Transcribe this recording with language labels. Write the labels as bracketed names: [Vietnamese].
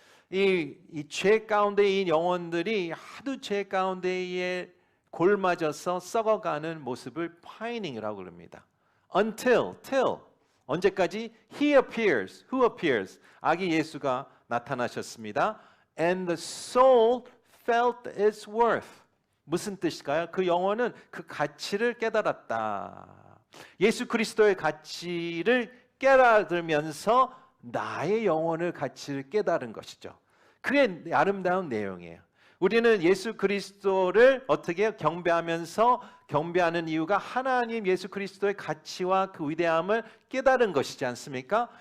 [Korean] 이 죄 가운데 이 영혼들이 하도 죄 가운데에 골맞아서 썩어가는 모습을 pining이라고 그럽니다. [English] Until, till, [Korean] 언제까지? [English] He appears, who appears? [Korean] 아기 예수가 나타나셨습니다. [English] And the soul felt its worth. [Korean] 무슨 뜻일까요? 그 영혼은 그 가치를 깨달았다. 예수 그리스도의 가치를 깨달으면서 나의 영혼의 가치를 깨달은 것이죠. 그게 아름다운 내용이에요. 우리는 예수 그리스도를 어떻게 경배하면서 경배하는 이유가 하나님 예수 그리스도의 가치와 그 위대함을 깨달은 것이지 않습니까?